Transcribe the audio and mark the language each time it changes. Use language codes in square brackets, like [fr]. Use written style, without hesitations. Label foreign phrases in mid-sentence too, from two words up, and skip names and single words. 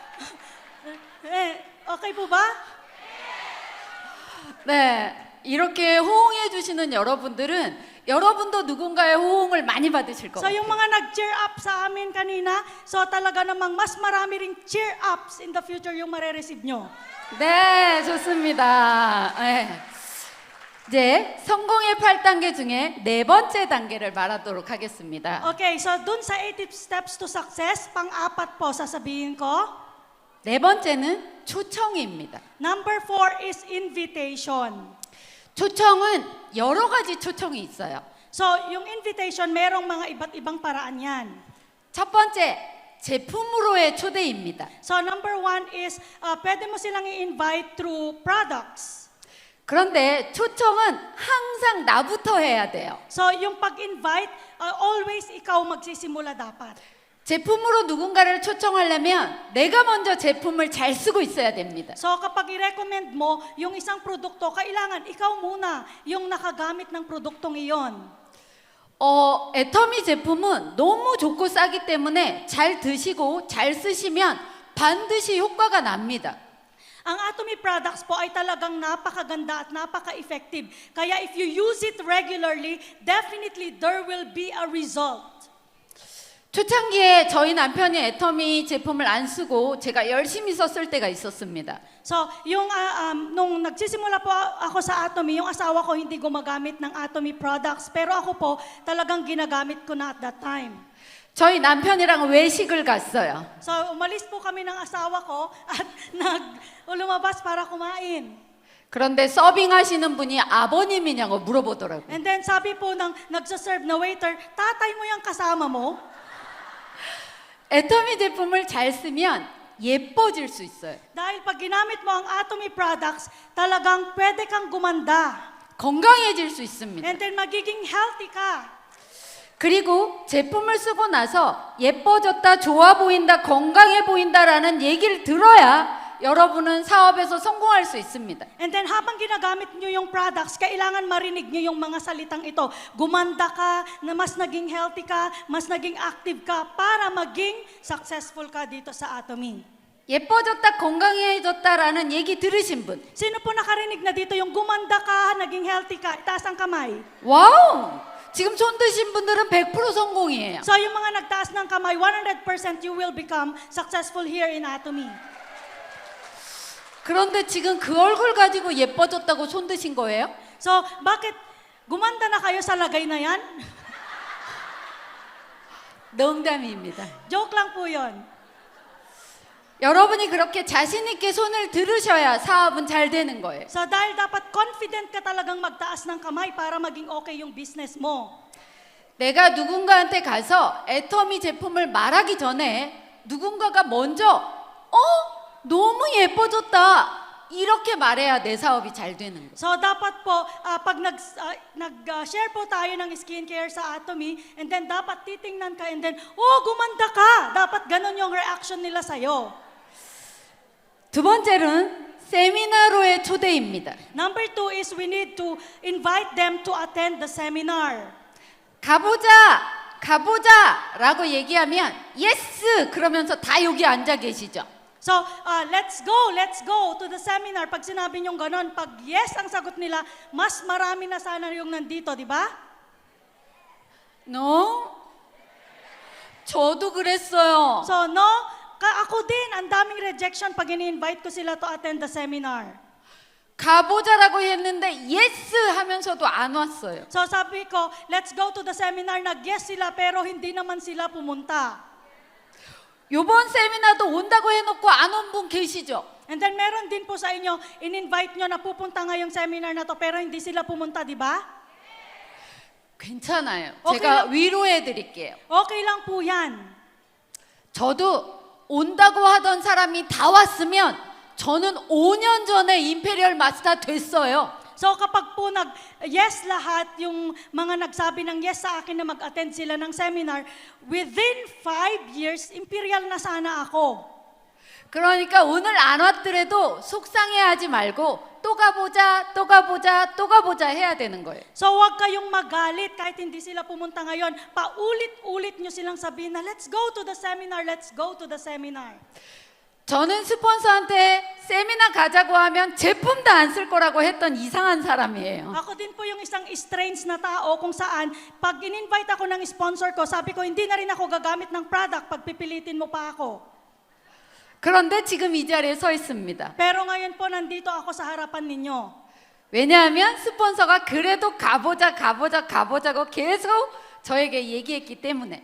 [tl] Okay po ba? [ko] 네, 이렇게 호응해 주시는 여러분들은 여러분도 누군가의 호응을 많이 받으실 So, 거예요. [tl] yung mga nag-cheer up sa amin kanina, so talaga namang mas marami ring [en] cheer ups in the future [tl] yung mare-receive nyo. [ko] 네, 좋습니다. 네. 이제 성공의 8단계 중에 네 번째 단계를 말하도록 하겠습니다. [tl] Okay, so dun sa 80 [en] steps to success, [tl] pang-apat po sasabihin ko. [ko] 네 번째는 초청입니다. [en] Number 4 is invitation. [ko] 초청은 여러 가지 초청이 있어요. [tl] So, yung invitation, merong mga iba't ibang paraan yan. [ko] 첫 번째, 제품으로의 초대입니다. [en] So, number 1 is, [tl] pwede mo silang i-invite [en] through products. [ko] 그런데 초청은 항상 나부터 해야 돼요. [tl] So, yung pag-invite, always ikaw magsisimula dapat. [ko] 제품으로 누군가를 초청하려면 내가 먼저 제품을 잘 쓰고 있어야 됩니다. [tl] So, kapag i-recommend mo yung isang produkto, kailangan ikaw muna yung nakagamit ng produktong iyon. [ko] 애터미 제품은 너무 좋고 싸기 때문에 잘 드시고 잘 쓰시면 반드시 효과가 납니다. [tl] Ang Atomy products po ay talagang napakaganda at napaka-effective. [en] Kaya if you use it regularly, definitely there will be a result. [ko] 초창기에 저희 남편이 애터미 제품을 안 쓰고 제가 열심히 썼을 때가 있었습니다. [tl] So, nung nagsisimula po ako sa Atomy, yung asawa ko hindi gumagamit ng Atomy products. Pero ako po, talagang ginagamit ko na [en] at that time. [ko] 저희 남편이랑 외식을 갔어요. [tl] So, umalis po kami ng asawa ko at lumabas para kumain. [ko] 그런데 서빙하시는 분이 아버님이냐고 물어보더라고요. [tl] And then sabi po ng nagsaserve na waiter, tatay mo yung kasama mo? [ko] 애터미 제품을 잘 쓰면 예뻐질 수 있어요. [tl] Dahil pag ginamit mo ang Atomy products, talagang pwede kang gumanda. [ko] 건강해질 수 있습니다. [tl] And then magiging healthy ka. [ko] 그리고 제품을 쓰고 나서 예뻐졌다, 좋아 보인다, 건강해 보인다라는 얘기를 들어야 여러분은 사업에서 성공할 수 있습니다. [tl] And then habang ginagamit nyo yung products, kailangan marinig nyo yung mga salitang ito. Gumanda ka, na mas naging healthy ka, mas naging active ka, para maging successful ka dito sa Atomy. [ko] 예뻐졌다, 건강해졌다라는 얘기 들으신 분. [tl] Sino po nakarinig na dito yung gumanda ka, naging healthy ka? Itaas ang kamay. [ko] 와우! 지금 손 드신 분들은 100% 성공이에요. [en] So [tl] yung mga nagtaas ng kamay, [en] 100% you will become successful here in Atomy. [ko] 그런데 지금 그 얼굴 가지고 예뻐졌다고 손 드신 거예요? [tl] So bakit gumanda na kayo sa lagay na yan? [ko] 농담입니다. [tl] Joke lang po yun. [ko] 여러분이 그렇게 자신 있게 손을 들으셔야 사업은 잘 되는 거예요. [tl] So dahil dapat confident ka talagang magtaas ng kamay para maging okay yung business mo. [ko] 내가 누군가한테 가서 애터미 제품을 말하기 전에 누군가가 먼저 너무 예뻐졌다 이렇게 말해야 내 사업이 잘 되는 거예요. [tl] So dapat po, pag nag-share po tayo ng skincare sa Atomy, and then dapat titingnan ka, and then, gumanda ka! Dapat ganun yung reaction nila sa'yo. [ko] 두 번째는 세미나로의 초대입니다. [en] Number 2 is we need to invite them to attend the seminar. [ko] 가보자라고 얘기하면 예스 그러면서 다 여기 앉아 계시죠. [en] So, let's go to the seminar. [tl] Pag sinabi niyong ganon, pag yes ang sagot nila, mas marami na sana yung nandito, di ba? No? [ko] 저도 그랬어요. [tl] So, no, ako din, ang daming rejection pag ini-invite ko sila [en] to attend the seminar. [ko] 가보자라고 했는데 예스 하면서도 안 왔어요. [tl] So, sabi ko, [en] let's go to the seminar. [tl] Nag-yes sila, pero hindi naman sila pumunta. [ko] 요번 세미나도 온다고 해놓고 안 온 분 계시죠? [tl] And then meron din po sa inyo, in-invite nyo na pupunta ngayong seminar na to, pero hindi sila pumunta, di ba? [ko] 괜찮아요. 오케이, 제가 나- 위로해 드릴게요. [tl] Okay lang po yan. [ko] 저도 온다고 하던 사람이 다 왔으면 저는 5년 전에 임페리얼 마스터 됐어요. [tl] So kapag po nag-yes lahat, yung mga nagsabi ng yes sa akin na mag-attend sila ng seminar, within 5 years, imperial na sana ako. [ko] 그러니까 오늘 안 왔더라도 속상해하지 말고 또 가보자 해야 되는 거예요. [tl] So huwag kayong magalit kahit hindi sila pumunta ngayon. Paulit-ulit nyo silang sabihin na, [en] let's go to the seminar, let's go to the seminar. [ko] 저는 스폰서한테 세미나 가자고 하면 제품도 안 쓸 거라고 했던 이상한 사람이에요. [tl] Ako din po yung isang strange na tao kung saan pag in-invite ako ng sponsor ko, sabi ko hindi na rin ako gagamit ng product pag pipilitin mo pa ako. [ko] 그런데 지금 이 자리에 서 있습니다. [tl] Pero ngayon po nandito ako sa harapan ninyo. [ko] 왜냐하면 스폰서가 그래도 가보자고 계속 저에게 얘기했기 때문에.